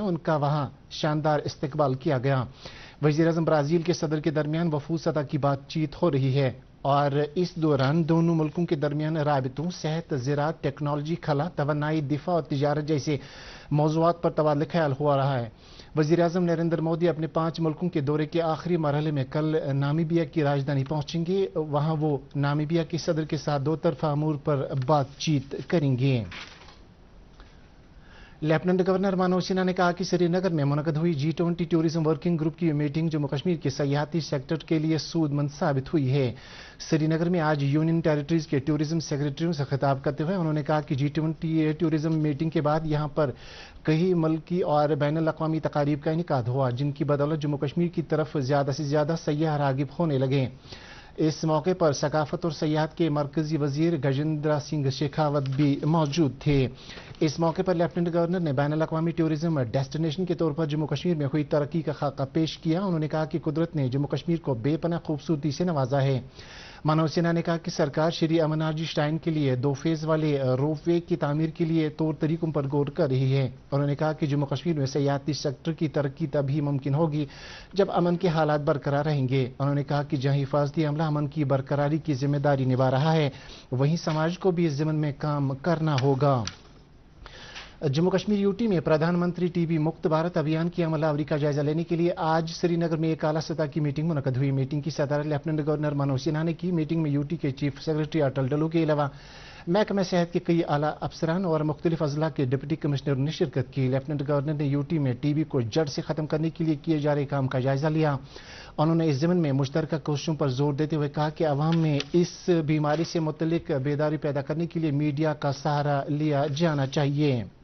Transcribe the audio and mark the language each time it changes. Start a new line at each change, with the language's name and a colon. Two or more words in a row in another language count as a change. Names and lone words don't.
Urdu: ان کا وہاں شاندار استقبال کیا گیا. وزیر اعظم برازیل کے صدر کے درمیان وفود سطح کی بات چیت ہو رہی ہے اور اس دوران دونوں ملکوں کے درمیان رابطوں، صحت، زراعت، ٹیکنالوجی، خلا، توانائی، دفاع اور تجارت جیسے موضوعات پر تبادلہ خیال ہو رہا ہے. وزیر اعظم نریندر مودی اپنے 5 ملکوں کے دورے کے آخری مرحلے میں کل نامیبیا کی راجدھانی پہنچیں گے. وہاں وہ نامیبیا کے صدر کے ساتھ 2 طرفہ امور پر بات چیت کریں گے. لیفٹیننٹ گورنر منوج سنہا نے کہا کہ سری نگر میں منعقد ہوئی G20 ٹورزم ورکنگ گروپ کی میٹنگ جموں کشمیر کے سیاحتی سیکٹر کے لیے سود مند ثابت ہوئی ہے. سری نگر میں آج یونین ٹیریٹریز کے ٹورزم سیکرٹریوں سے خطاب کرتے ہوئے انہوں نے کہا کہ G20 ٹورزم میٹنگ کے بعد یہاں پر کئی ملکی اور بین الاقوامی تقاریب کا انعقاد ہوا جن کی بدولت جموں کشمیر کی طرف زیادہ سے زیادہ سیاح راغب ہونے لگے. اس موقع پر ثقافت اور سیاحت کے مرکزی وزیر گجیندر سنگھ شیخاوت بھی موجود تھے. اس موقع پر لیفٹیننٹ گورنر نے بین الاقوامی ٹورزم ڈیسٹینیشن کے طور پر جموں کشمیر میں ہوئی ترقی کا خاکہ پیش کیا. انہوں نے کہا کہ قدرت نے جموں کشمیر کو بے پناہ خوبصورتی سے نوازا ہے. منوج سنہا نے کہا کہ سرکار شری امرناتھ جی شرائن کے لیے 2 فیز والے روپ وے کی تعمیر کے لیے طور طریقوں پر غور کر رہی ہے. انہوں نے کہا کہ جموں کشمیر میں سیاحتی سیکٹر کی ترقی تبھی ممکن ہوگی جب امن کے حالات برقرار رہیں گے. انہوں نے کہا کہ جہاں حفاظتی عملہ امن کی برقراری کی ذمہ داری نبھا رہا ہے وہیں سماج کو بھی اس ضمن میں کام کرنا ہوگا. جموں کشمیر یوٹی میں پردھان منتری ٹی بی مکت بھارت ابھیان کی عمل آوری کا جائزہ لینے کے لیے آج سری نگر میں ایک اعلیٰ سطح کی میٹنگ منعقد ہوئی. میٹنگ کی صدارت لیفٹیننٹ گورنر منوج سنہا نے کی. میٹنگ میں یوٹی کے چیف سیکرٹری اٹل ڈلو کے علاوہ محکمہ صحت کے کئی اعلیٰ افسران اور مختلف اضلاع کے ڈپٹی کمشنروں نے شرکت کی. لیفٹیننٹ گورنر نے یوٹی میں ٹی بی کو جڑ سے ختم کرنے کے لیے کیے جا رہے کام کا جائزہ لیا. انہوں نے اس ضمن میں مشترکہ کوششوں پر زور دیتے ہوئے کہا کہ عوام میں اس بیماری سے متعلق بیداری پیدا کرنے کے لیے میڈیا کا سہارا لیا جانا چاہیے.